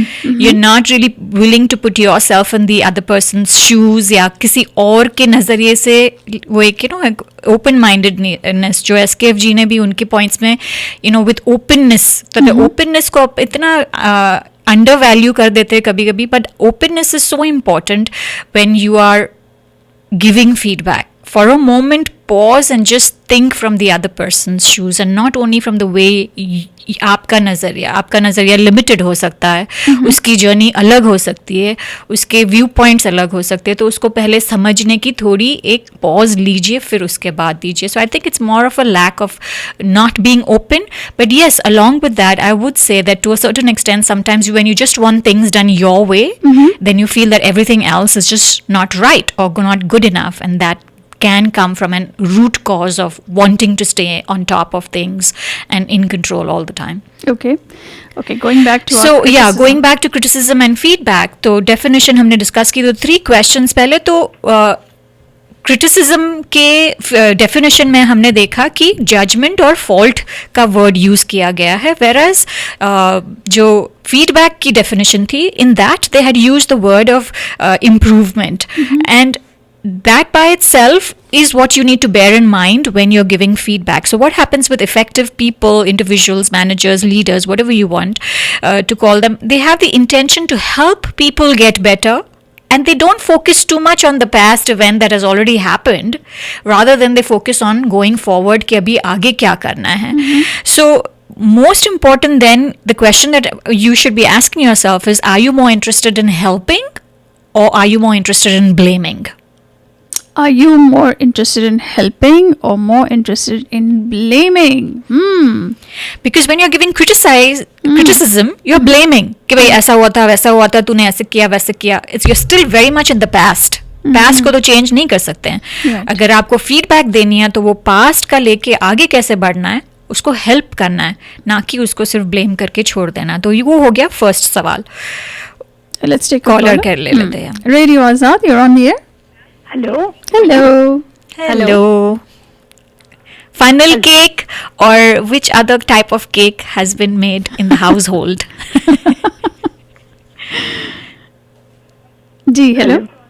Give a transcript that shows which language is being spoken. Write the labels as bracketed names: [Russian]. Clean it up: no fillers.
[English] You're not really willing to put yourself in the other person's shoes [Hindi] या किसी और के नजरिए से वो एक open mindedness जो SKF जी ने भी उनके points में [English] with openness, [Hindi] तो openness को इतना undervalue कर देते हैं कभी कभी, [English] but openness is so important when you are giving feedback. For a moment, pause and just think from the other person's shoes and not only from the way [Hindi] आपका नज़रिया लिमिटेड हो सकता है, उसकी जर्नी अलग हो सकती है, उसके व्यू पॉइंट्स अलग हो सकते हैं, तो उसको पहले समझने की थोड़ी एक पॉज लीजिए फिर उसके बाद दीजिए. [English] So I think it's more of a lack of not being open. But yes, along with that, I would say that to a certain extent, sometimes when you just want things done your way, then you feel that everything else is just not right or not good enough, and that can come from a root cause of wanting to stay on top of things and in control all the time. Okay, going back to going back to criticism and feedback. [Hindi] तो definition हमने discuss की, तो 3 questions. पहले तो criticism के definition में हमने देखा कि जजमेंट और फॉल्ट का वर्ड यूज किया गया है, [English] whereas [Hindi] जो फीडबैक की डेफिनेशन थी, [English] In that they had used the word of improvement, and that by itself is what you need to bear in mind when you're giving feedback. So what happens with effective people, individuals, managers, leaders, whatever you want to call them, they have the intention to help people get better, and they don't focus too much on the past event that has already happened, rather than they focus on going forward [Hindi] कि अभी आगे क्या करना है. [English] So most important then, the question that you should be asking yourself is, are you more interested in helping or are you more interested in blaming? Are you more interested in helping or more interested in blaming? Because when you're giving criticism, you're blaming. [Hindi] कि भाई ऐसा हुआ था, वैसा हुआ था, तूने ऐसे किया, वैसे किया. [English] You're still very much in the past. [Hindi] Past को तो change नहीं कर सकते हैं. [English] Right. [Hindi] अगर आपको feedback देनी है तो वो past का लेके आगे कैसे बढ़ना है, उसको help करना है, ना कि उसको सिर्फ blame करके छोड़ देना. तो वो हो गया first सवाल. [English] Let's take a [Hindi] Caller कर लेते हैं. [English] Radio Azad, you're on the air. Hello. Hello. Funnel cake, or which other type of cake has been made in the household? Ji, hello.